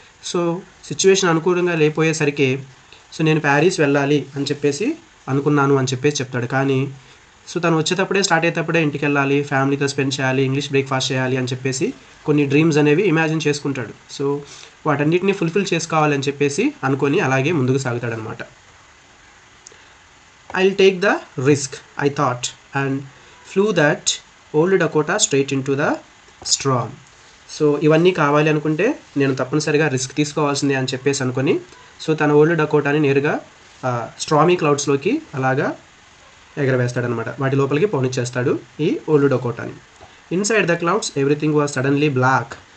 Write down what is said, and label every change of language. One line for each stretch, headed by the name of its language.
Telugu: So situation అనుకూలంగా లేకపోయేసరికి so నేను ప్యారిస్ వెళ్ళాలి అని చెప్పేసి అనుకున్నాను అని చెప్పేసి చెప్తాడు. కానీ సో తను వచ్చేటప్పుడే స్టార్ట్ అయ్యేటప్పుడే ఇంటికి వెళ్ళాలి, ఫ్యామిలీతో స్పెండ్ చేయాలి, ఇంగ్లీష్ బ్రేక్ఫాస్ట్ చేయాలి అని చెప్పేసి కొన్ని డ్రీమ్స్ అనేవి ఇమాజిన్ చేసుకుంటాడు. సో వాటన్నిటిని ఫుల్ఫిల్ చేసుకోవాలని చెప్పేసి అనుకొని అలాగే ముందుకు సాగుతాడనమాట.
English: I'll take the risk, I thought, and flew that old Dakota straight into the storm.
Telugu: So ఇవన్నీ కావాలి అనుకుంటే నేను తప్పనిసరిగా రిస్క్ తీసుకోవాల్సిందే అని చెప్పేసి అనుకొని సో తన ఓల్డ్ డకోటాని నేరుగా స్ట్రామీ క్లౌడ్స్లోకి అలాగా ఎగరవేస్తాడనమాట. వాటి లోపలికి పోనిచ్చేస్తాడు ఈ old డకోటాని.
English: Inside the clouds everything was suddenly black.